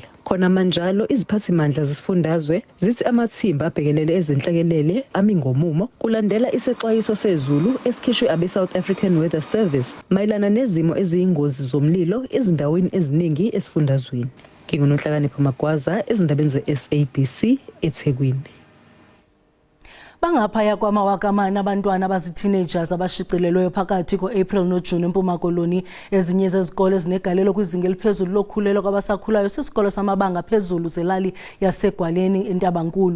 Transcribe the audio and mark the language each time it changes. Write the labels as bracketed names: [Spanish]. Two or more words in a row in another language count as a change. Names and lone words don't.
[Zulu] Khona manjalo iziphathimandla zesifundazwe zithi amathimba abhekelele ezinhlekelele ami ngomumo kulandela isexwayiso sezulu esikhishwe abe-South African Weather Service mayelana nezimo eziyingozi zomlilo ezindaweni eziningi esifundazweni. NginguNonhlakanipho Magwaza ezindabeni ze-SABC eThekwini. [Xhosa] Bangaphaya kwamawakamane abantwana abaziteenagers abashicilelweyo phakathi ko-April noJune eMpuma Koloni. Ezinye zezikole ezinegalelo kwizinga eliphezulu lokhulelwa kwabasakhulayo sisikolo samabanga phezulu zelali yaseGwaleni eNtabankulu.